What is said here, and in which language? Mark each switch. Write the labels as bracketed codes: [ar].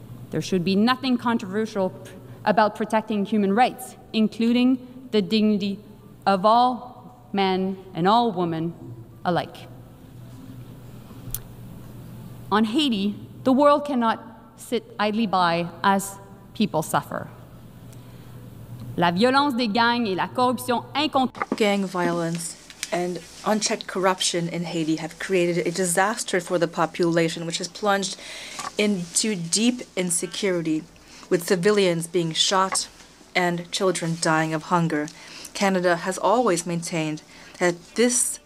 [en] There should be nothing controversial about protecting human rights, including the dignity of all men and all women alike. On Haiti, the world cannot sit idly by as people suffer. [fr] La violence des gangs et la corruption incontrôlée. [en] Gang violence and unchecked corruption in Haiti have created a disaster for the population, which has plunged into deep insecurity, with civilians being shot and children dying of hunger. Canada has always maintained that this